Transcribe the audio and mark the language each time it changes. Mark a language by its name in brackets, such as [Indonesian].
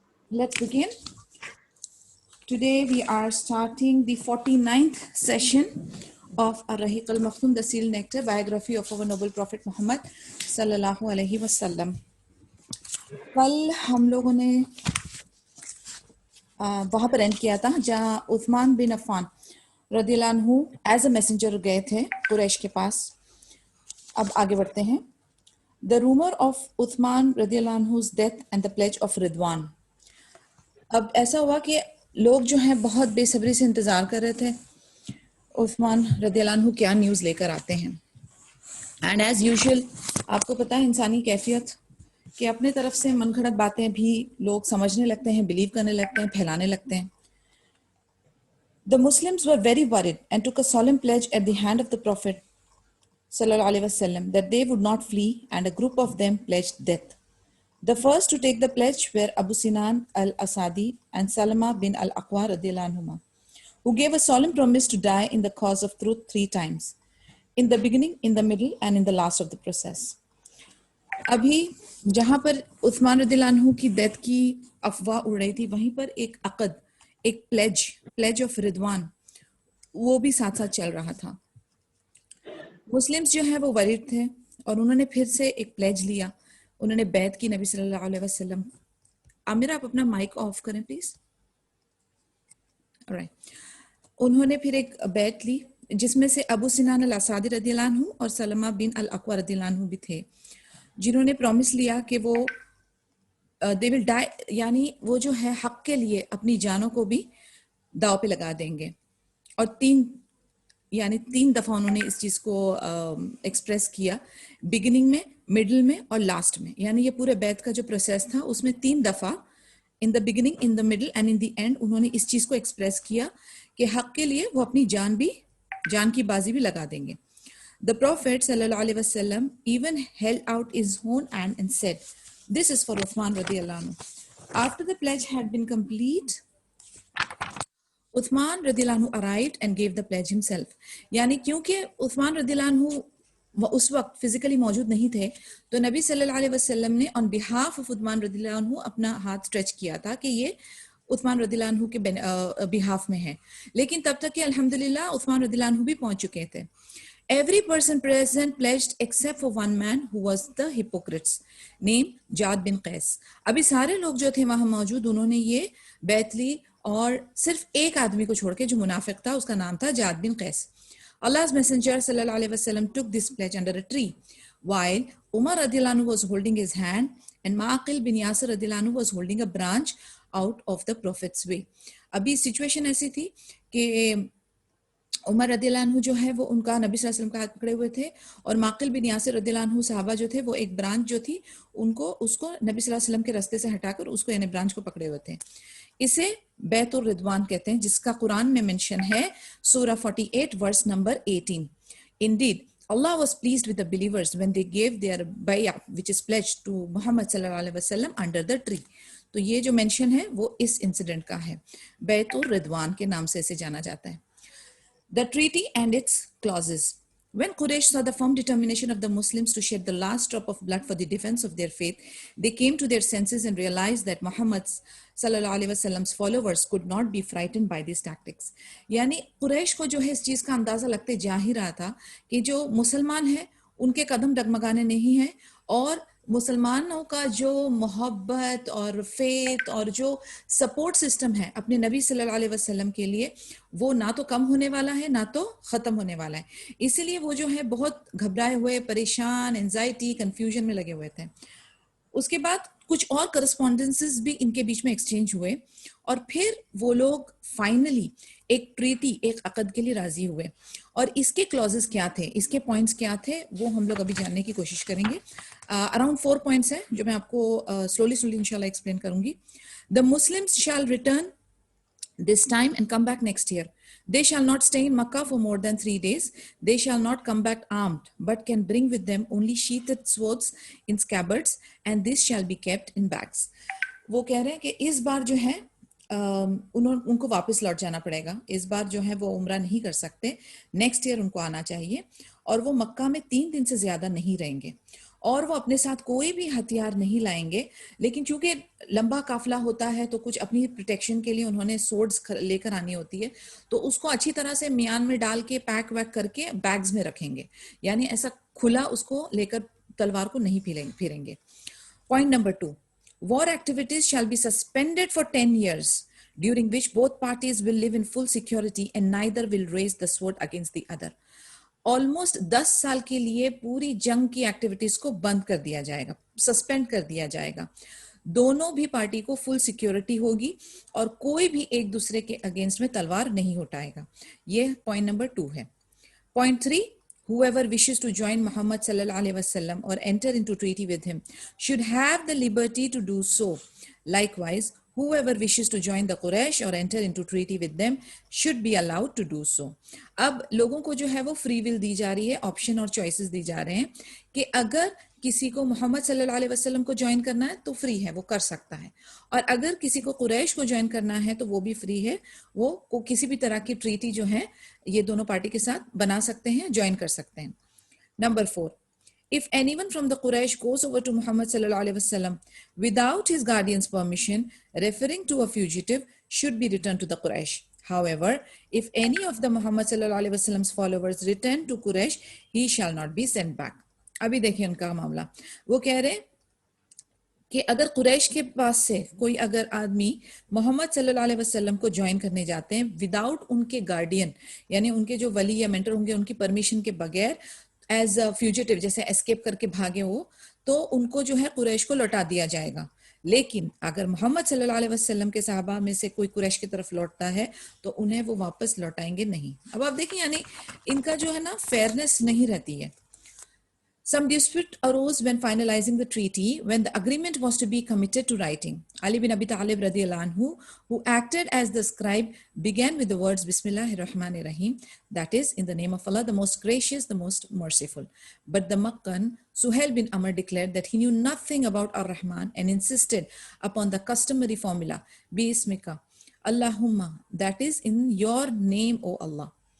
[English] Let's begin. Today we are starting the 49th session of Ar-Rahiq al-Maktum, the Seal Nectar, biography of our noble Prophet Muhammad sallallahu alaihi wasallam. [Urdu] کل ہم لوگوں نے وہاں پر and کیا تھا جہاں عثمان بن عفان رضی اللہ عنہ ایز اے میسنجر گئے تھے قریش کے پاس. اب آگے بڑھتے ہیں. [English] The rumour of Uthman رضی اللہ عنہ's death and the pledge of Ridwan. [Urdu] اب ایسا ہوا کہ لوگ جو ہیں بہت بے صبری سے انتظار کر رہے تھے عثمان رضی اللہ عنہ کیا نیوز لے کر آتے ہیں. اینڈ ایز یوزول آپ کو پتہ ہے انسانی کیفیت کہ اپنے طرف سے من گھڑت باتیں بھی لوگ سمجھنے لگتے ہیں, بلیو کرنے لگتے ہیں, پھیلانے لگتے ہیں. [English] The Muslims were very worried and took a solemn pledge at the hand of the Prophet sallallahu alaihi wasallam that they would not flee, and a group of them pledged death. The first to take the pledge were Abu Sinan al-Asadi and Salama bin al-Aqwa radiyallahu anhuma, who gave a solemn promise to die in the cause of truth 3 times, in the beginning, in the middle, and in the last of the process. [Urdu] ابھی جہاں پر عثمان رضی اللہ عنہ کی death کی افواہ اڑ رہی تھی وہیں پر ایک عقد, ایک پلیج آف رضوان, وہ بھی ساتھ ساتھ چل رہا تھا. مسلمز جو ہیں وہ ورید تھے اور انہوں نے پھر سے ایک پلیج لیا, انہوں نے بیعت کی نبی صلی اللہ علیہ وسلم. عامر آپ اپنا مائک آف کریں پلیز. انہوں نے پھر ایک بیعت لی جس میں سے ابو سنان الاسادی رضی اللہ عنہ اور سلمہ بن الاقوہ رضی اللہ عنہ بھی تھے, جنہوں نے پرومس لیا کہ وہ [English] they will die, [Urdu] یعنی وہ جو ہے حق کے لیے اپنی جانوں کو بھی داؤ پہ لگا دیں گے. اور 3 دفعہ انہوں نے اس چیز کو ایکسپریس کیا, بگننگ میں, مڈل میں اور لاسٹ میں. یعنی یہ پورے بیعت کا جو پروسیس تھا اس میں 3 دفعہ [English] in the beginning, in the middle and in the end [Urdu] انہوں نے اس چیز کو ایکسپریس کیا کہ حق کے لیے وہ اپنی جان کی بازی بھی لگا دیں گے. [English] The Prophet sallallahu alaihi wasallam even held out his own hand and said, "This is for Uthman radiyallahu anhu." After the pledge had been complete, Uthman radiyallahu anhu arrived and gave the pledge himself. [Urdu] یعنی کیونکہ عثمان رضی اللہ عنہ اس وقت physically موجود نہیں تھے تو نبی صلی اللہ علیہ وسلم نے [English] on behalf of [Urdu] عثمان رضی اللہ عنہ اپنا ہاتھ اسٹریچ کیا تھا کہ یہ عثمان رضی اللہ عنہ کے بہاف میں ہے. لیکن تب تک کہ الحمدللہ عثمان رضی اللہ عنہ بھی پہنچ چکے تھے. [English] Every person present pledged except for one man who was the hypocrites, named Jad bin Qais. [Urdu] ابھی سارے لوگ جو تھے وہاں موجود انہوں نے یہ بیعت لی اور صرف ایک آدمی کو چھوڑ کے جو منافق تھا اس کا نام تھا جاد بن قیس. [English] Allah's messenger صلی اللہ علیہ وسلم took this pledge under a tree while Umar رضی اللہ عنہ was holding his hand and Ma'aqil bin Yasir رضی اللہ عنہ was holding a branch out of the Prophet's way. [Urdu] ابھی سچویشن ایسی تھی کہ عمر رضی اللہ عنہ جو ہے وہ ان کا نبی صلی اللہ علیہ وسلم کا ہاتھ پکڑے ہوئے تھے اور معقل بن یاسر رضی اللہ عنہ صحابہ جو تھے وہ ایک برانچ جو تھی اس کو نبی صلی اللہ علیہ وسلم کے راستے سے ہٹا کر اس کو یعنی برانچ کو پکڑے ہوئے تھے. اسے بیعت الرضوان کہتے ہیں جس کا قرآن میں منشن ہے سورہ 48 verse number 18. [English] Indeed, Allah was pleased with the believers when they gave their bay'ah which is pledged to Muhammad صلی اللہ علیہ وسلم under the tree. [Urdu] تو یہ جو منشن ہے وہ اس انسیڈنٹ کا ہے, بیعت الرضوان کے نام سے اسے جانا جاتا ہے. [English] The treaty and its clauses. When Quraysh saw the firm determination of the Muslims to shed the last drop of blood for the defense of their faith, they came to their senses and realized that Muhammad sallallahu alaihi wasallam's followers could not be frightened by these tactics. [Urdu] یعنی قریش کو جو ہے اس چیز کا اندازہ لگتے جا ہی رہا تھا کہ جو مسلمان ہیں ان کے قدم ڈگمگانے نہیں ہیں اور مسلمانوں کا جو محبت اور فیتھ اور جو سپورٹ سسٹم ہے اپنے نبی صلی اللہ علیہ وسلم کے لیے وہ نہ تو کم ہونے والا ہے نہ تو ختم ہونے والا ہے. اسی لیے وہ جو ہے بہت گھبرائے ہوئے, پریشان, انزائٹی, کنفیوژن میں لگے ہوئے تھے. اس کے بعد کچھ اور کرسپونڈنسز بھی ان کے بیچ میں ایکسچینج ہوئے اور پھر وہ لوگ فائنلی ایک ٹریٹی, ایک عقد کے لیے راضی ہوئے. اور اس کے کلوزز کیا تھے, اس کے پوائنٹس کیا تھے وہ ہم لوگ ابھی جاننے کی کوشش کریں گے. اراؤنڈ 4 پوائنٹس ہیں جو میں آپ کو سلولی انشاءاللہ ایکسپلین کروں گی. [English] The Muslims shall return this time and come back next year. They shall not stay in Makkah for more than 3 days. They shall not come back armed, but can bring with them only sheathed swords in scabbards, and this shall be kept in bags. [Urdu] وہ کہہ رہے ہیں کہ اس بار جو ہے ان کو واپس لوٹ جانا پڑے گا. اس بار جو ہے وہ عمرہ نہیں کر سکتے, نیکسٹ ایئر ان کو آنا چاہیے, اور وہ مکہ میں 3 دن سے زیادہ نہیں رہیں گے, اور وہ اپنے ساتھ کوئی بھی ہتھیار نہیں لائیں گے. لیکن چونکہ لمبا قافلہ ہوتا ہے تو کچھ اپنی پروٹیکشن کے لیے انہوں نے سورڈز لے کر آنی ہوتی ہے, تو اس کو اچھی طرح سے میان میں ڈال کے پیک ویک کر کے بیگز میں رکھیں گے, یعنی ایسا کھلا اس کو لے کر تلوار کو نہیں پھیریں گے. [English] Point number 2, war activities shall be suspended for 10 years, during which both parties will live in full security and neither will raise the sword against the other. [Urdu] Almost 10 سال کے لیے پوری جنگ کی ایکٹیویٹیز کو بند کر دیا جائے گا, سسپینڈ کر دیا جائے گا. دونوں بھی پارٹی کو فل سیکیورٹی ہوگی اور کوئی بھی ایک دوسرے کے اگینسٹ میں تلوار نہیں اٹھائے گا. یہ پوائنٹ نمبر 2 ہے. [English] Point 3, whoever wishes to join Muhammad sallallahu alaihi wasallam or enter into treaty with him should have the liberty to do so. Likewise, whoever wishes to join the Quraysh or enter into treaty with them should be allowed to do so. [Urdu] اب لوگوں کو جو ہے وہ free will دی جا رہی ہے, option اور چوائسز دی جا رہے ہیں کہ اگر کسی کو محمد صلی اللہ علیہ وسلم کو جوائن کرنا ہے تو فری ہے, وہ کر سکتا ہے, اور اگر کسی کو قریش کو جوائن کرنا ہے تو وہ بھی فری ہے, وہ کسی بھی طرح کی ٹریٹی جو ہے یہ دونوں پارٹی کے ساتھ بنا سکتے ہیں, جوائن کر سکتے ہیں. [English] Number 4, if anyone from the Quraysh goes over to Muhammad sallallahu alaihi wasallam without his guardian's permission, referring to a fugitive, should be returned to the Quraysh. However, if any of the Muhammad sallallahu alaihi wasallam's followers return to Quraysh, he shall not be sent back. [Urdu] ابھی دیکھیں ان کا معاملہ. وہ کہہ رہے کہ اگر قریش کے پاس سے کوئی اگر آدمی محمد صلی اللہ علیہ وسلم کو جوائن کرنے جاتے ہیں وداؤٹ ان کے گارڈین, یعنی ان کے جو ولی یا مینٹر ہوں گے ان کی پرمیشن کے بغیر, ایز اے فیوجیٹو, جیسے اسکیپ کر کے بھاگے ہو, تو ان کو جو ہے قریش کو لوٹا دیا جائے گا. لیکن اگر محمد صلی اللہ علیہ وسلم کے صحابہ میں سے کوئی قریش کی طرف لوٹتا ہے تو انہیں وہ واپس لوٹائیں گے نہیں. اب آپ دیکھیں یعنی ان کا جو ہے نا فیئرنیس نہیں رہتی ہے. [English] Some dispute arose when finalizing the treaty, when the agreement was to be committed to writing. Ali bin Abi Talib radiyallahu anhu, who acted as the scribe, began with the words Bismillahir Rahmanir Rahim, that is, in the name of Allah, the most gracious, the most merciful. But the Makkan, Suhail bin Amr, declared that he knew nothing about Ar-Rahman and insisted upon the customary formula, Bismika, Allahumma, that is, in your name, O Allah.